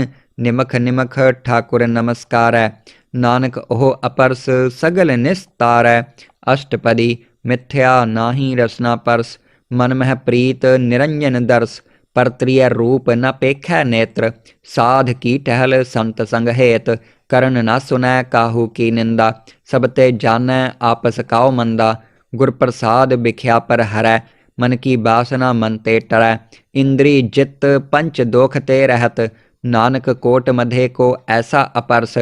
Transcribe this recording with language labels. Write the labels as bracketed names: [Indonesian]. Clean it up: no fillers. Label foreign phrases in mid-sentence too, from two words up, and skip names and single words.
[Hindi] निमख निमख ठाकुर नमस्कारै, नानक ओह अपरस सगल निस्तारै। अष्टपदी। मिथ्या नाहि रसना परस, मन मह प्रीत निरंजन दर्श। परत्रिय रूप न पेखै नेत्र, साध की टहल संत संग हेत। करन ना सुनै काहू की निंदा। सभ ते जाणै आपस काउ मंदा। गुर प्रसाद बिखिआ पर हरै, मन की बासना मन ते टरै। इंदरी जित पंच दोख ते रहित, नानक कोट मधे को ऐसा अपरस।